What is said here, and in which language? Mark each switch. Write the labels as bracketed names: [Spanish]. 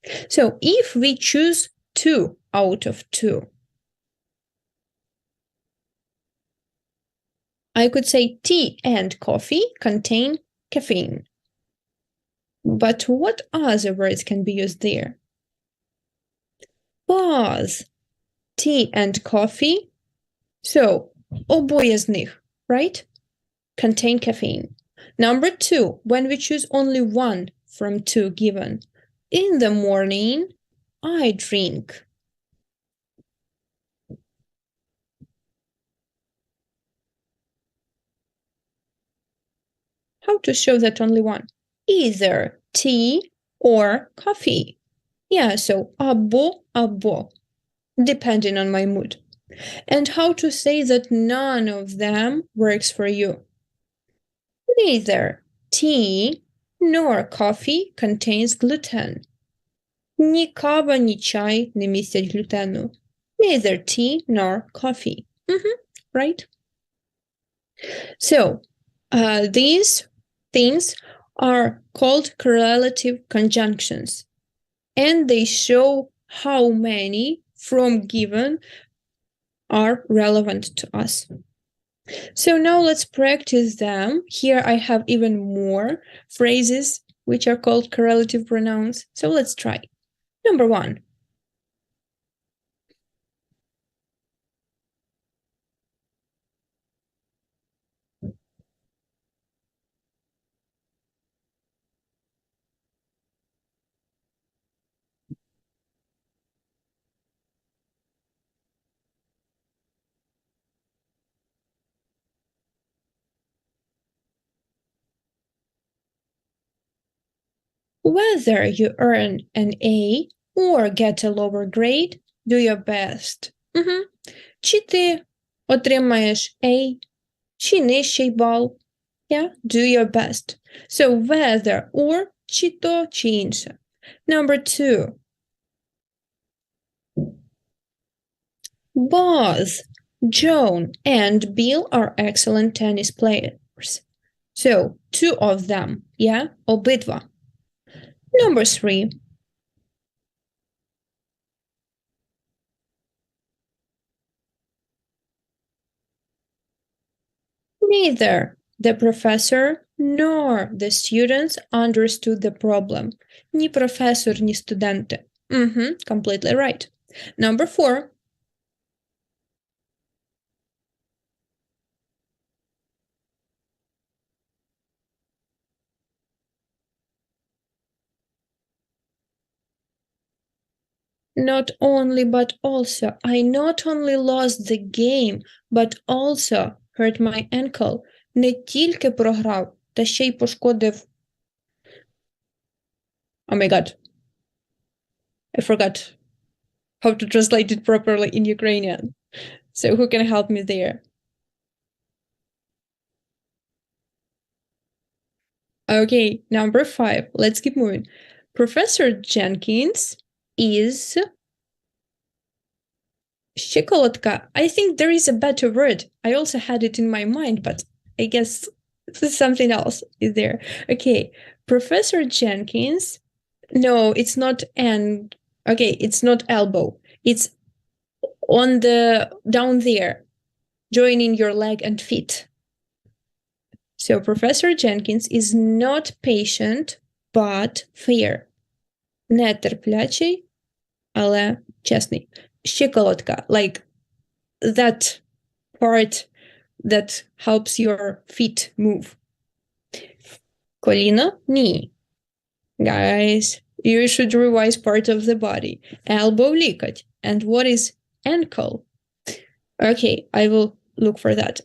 [English] So if we choose 2 out of 2, I could say tea and coffee contain caffeine. But what other words can be used there? Both tea and coffee. [Ukrainian] So, обоє з них, right? [English] Contain caffeine. Number 2, when we choose only one from 2 given. In the morning, I drink. How to show that only one? Either tea or coffee. Yeah, so [Ukrainian] або, [English] depending on my mood. And how to say that none of them works for you? Neither tea nor coffee contains gluten. [Ukrainian] Ні кава, ні чай не містять глютену. [English] Neither tea nor coffee. Right? So, these things are called correlative conjunctions. And they show how many from given are relevant to us. So now let's practice them. Here I have even more phrases which are called correlative pronouns. So let's try. Number 1. Whether you earn an A or get a lower grade, do your best. [Ukrainian] Чи ти отримаєш A, чи нижчий бал. [English] Yeah, do your best. So whether or, [Ukrainian] чи то, чи інше. [English] Number 2. Both Joan and Bill are excellent tennis players. So 2 of them, yeah, [Ukrainian] обидва. [English] Number 3. Neither the professor nor the students understood the problem. [Ukrainian] Ні професор, ні студенти. [English] Completely right. Number 4. Not only but also. I not only lost the game, but also hurt my ankle. [Ukrainian] Не тільки програв, та ще й пошкодив. [English] Oh my god. I forgot how to translate it properly in Ukrainian. So who can help me there? Okay, number 5. Let's keep moving. Professor Jenkins is [Ukrainian] щиколотка. [English] I think there is a better word. I also had it in my mind, but I guess something else is there. Okay, Professor Jenkins. No, it's not an. Okay, it's not elbow. It's on the down there, joining your leg and feet. So Professor Jenkins is not patient, but fair. [Ukrainian] Нетерплячий, але чесний. Щиколотка, [English] like that part that helps your feet move. [Ukrainian] Коліно? Ні. [English] Guys, you should revise part of the body. Elbow, [Ukrainian] лікоть. [English] And what is ankle? Okay, I will look for that.